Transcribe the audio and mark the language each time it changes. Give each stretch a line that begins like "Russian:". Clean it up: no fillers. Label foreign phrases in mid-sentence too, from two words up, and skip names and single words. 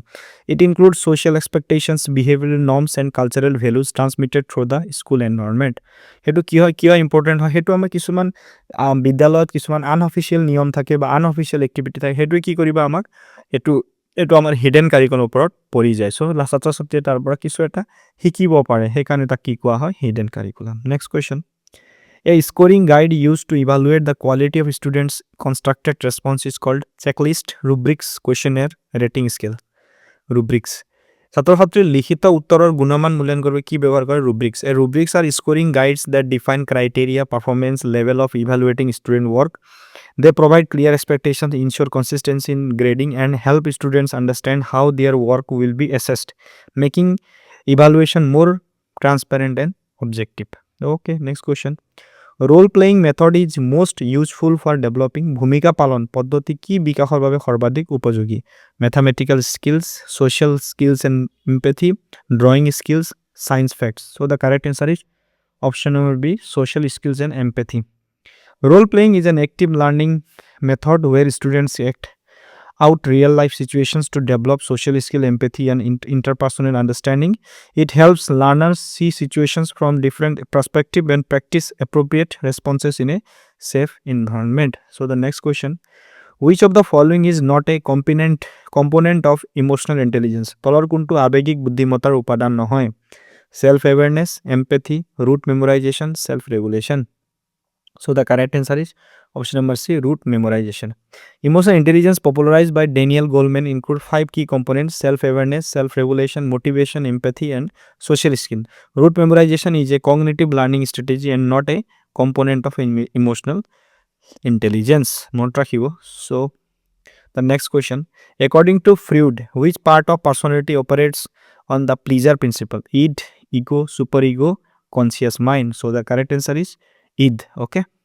English: It includes social expectations, behavioral norms, and cultural values transmitted through the school environment.
Assamese: হেতু কি হয় ইম্পৰ্টেণ্ট হয় হেতু আমাৰ কিছুমান বিদ্যালয়ত কিছুমান আনঅফিচিয়েল নিয়ম থাকে বা
English: unofficial activity
Assamese: থাকে হেতু কি কৰিবা আমাক এটো আমাৰ
English: hidden curriculumৰ
Assamese: ওপৰত পৰি যায় সো ছাত্ৰ ছাত্ৰীয়ে তাৰ পৰা কিছু এটা শিকিব পাৰে সেইকাৰণে তাক কি কোৱা হয়
English: hidden curriculum next question A scoring guide used to evaluate the quality of students' constructed response is called checklist, rubrics, questionnaire, rating scale. Rubrics.
Assamese: ছাত্ৰ-ছাত্ৰীৰ লিখিত উত্তৰৰ গুণমান মূল্যায়ন কৰিব কি ব্যৱহাৰ কৰে rubrics.
English: A rubrics are scoring guides that define criteria, performance, level of evaluating student work. They provide clear expectations, ensure consistency in grading, and help students understand how their work will be assessed, making evaluation more transparent and objective. Okay, next question. Role playing method is most useful for developing
Assamese: ভূমিকা পালন পদ্ধতি কি বিকাশৰ বাবে সৰ্বাধিক উপযোগী
English: mathematical skills social skills and empathy drawing skills science facts so the correct answer is option number B social skills and empathy role playing is an active learning method where students act out real life situations to develop social skill empathy and interpersonal understanding it helps learners see situations from different perspectives and practice appropriate responses in a safe environment so the next question which of the following is not a component of emotional intelligence
Assamese: তলৰ কোনটো আবেগিক বুদ্ধিমত্তাৰ উপাদান নহয়
English: self awareness empathy rote memorization self regulation so the correct answer is option number C rote memorization emotional intelligence popularized by Daniel Goleman include 5 key components self awareness self regulation motivation empathy and social skill rote memorization is a cognitive learning strategy and not a component of emotional intelligence
Assamese: মন ৰাখিবা
English: so the next question according to Freud which part of personality operates on the pleasure principle id ego superego conscious mind so the correct answer is id okay